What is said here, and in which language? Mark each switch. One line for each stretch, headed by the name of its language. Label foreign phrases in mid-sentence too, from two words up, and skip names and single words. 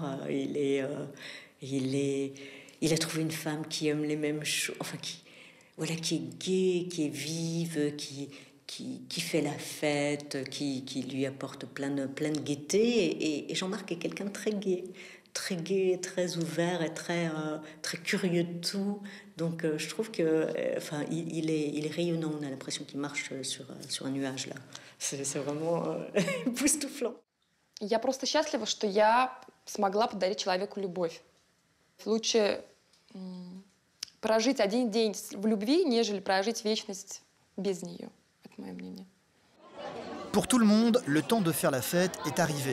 French: Il a trouvé une femme qui aime les mêmes choses, enfin qui est gaie, qui est vive, qui fait la fête, qui lui apporte plein de gaieté. Et Jean-Marc est quelqu'un de très gai, très ouvert et très curieux de tout. Donc je trouve que, il est rayonnant. On a l'impression qu'il marche sur un nuage là. C'est vraiment époustouflant.
Russian: Я просто счастлива, что я смогла подарить человеку любовь. Лучше прожить один день в любви, нежели прожить вечность без нее. Это мое мнение.
French: Pour tout le monde, le temps de faire la fête est arrivé.